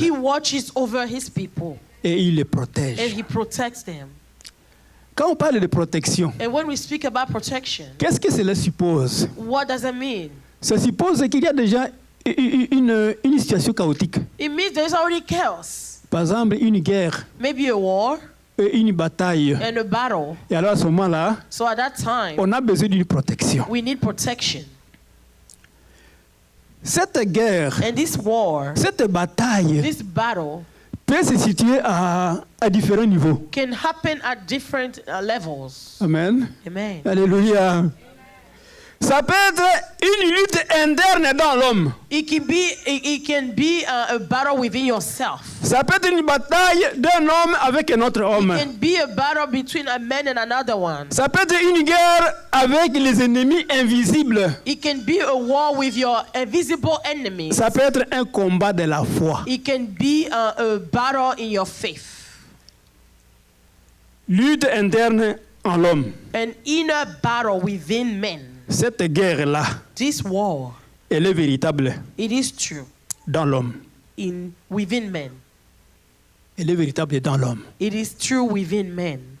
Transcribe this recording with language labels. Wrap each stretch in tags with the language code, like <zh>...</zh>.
<en>He watches over His people</en> <fr>et il les</fr> <en>and</en> <fr>protège.</fr> <en>He protects them.</en> <fr>Quand on parle de protection,</fr> <en>And when we speak about protection,</en> <fr>qu'est-ce que cela suppose?</fr> <en>what does it mean?</en> <fr>Ça suppose qu'il y a déjà une situation chaotique.</fr> <en>It means there's already chaos.</en> <fr>Par exemple, une guerre,</fr> <en>Maybe a war</en> <fr>une bataille.</fr> <en>and a battle.</en> <fr>Et alors à ce moment-là,</fr> <en>So at that time,</en> <fr>on a besoin d'une protection.</fr> <en>we need protection.</en> <fr>Cette guerre,</fr> <en>And this war,</en> <fr>cette bataille</fr> <en>this battle,</en> <fr>peut se situer à différents niveaux.</fr> <en>can happen at different levels.</en> <fr>Amen.</fr> <en>Amen.</en> <fr>Alléluia. Ça peut être une lutte interne dans l'homme.</fr> <en>It can be a battle within yourself.</en> <fr>Ça peut être une bataille d'un homme avec un autre</fr> <en>It</en> <fr>homme.</fr> <en>can be a battle between a man and another one.</en> <fr>Ça peut être une guerre avec les ennemis invisibles.</fr> <en>It can be a war with your invisible enemies.</en> <fr>Ça peut être un combat de la foi.</fr> <en>It can be a battle in your faith.</en> <fr>Lutte interne en l'homme.</fr> <en>An inner battle within men.</en> <fr>Cette guerre-là,</fr> <en>This war,</en> <fr>elle est véritable</fr> <en>it is true</en> <fr>dans l'homme.</fr> <en>within men.</en> <fr>Elle est véritable dans l'homme.</fr> <en>It is true within men.</en>